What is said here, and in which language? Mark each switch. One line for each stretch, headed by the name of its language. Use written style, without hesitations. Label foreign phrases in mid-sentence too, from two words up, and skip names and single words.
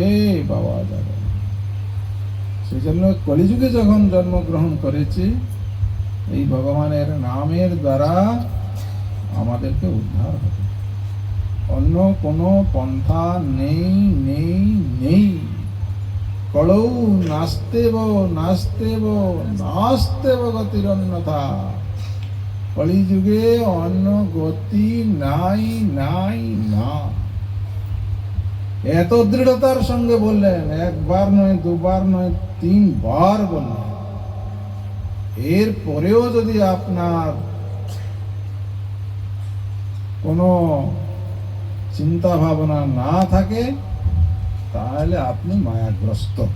Bangla: পাওয়া যাবে। সেই জন্য কলিযুগে যখন জন্মগ্রহণ করেছি, এই ভগবানের নামের দ্বারা আমাদেরকে উদ্ধার হবে। অন্য কোনো পন্থা নেই নেই নেই।
Sanskrit: কলৌ নাস্তেব নাস্তেব নাস্তেব গতির অন্যথা।
Bangla: কলিযুগে অন্য গতি নাই নাই না। এত দৃঢ়তার সঙ্গে বললেন, একবার নয় দুবার নয় তিনবার বললেন। এর পরেও যদি আপনার কোনো চিন্তা ভাবনা না থাকে, তাহলে আপনি মায়াগ্রস্ত।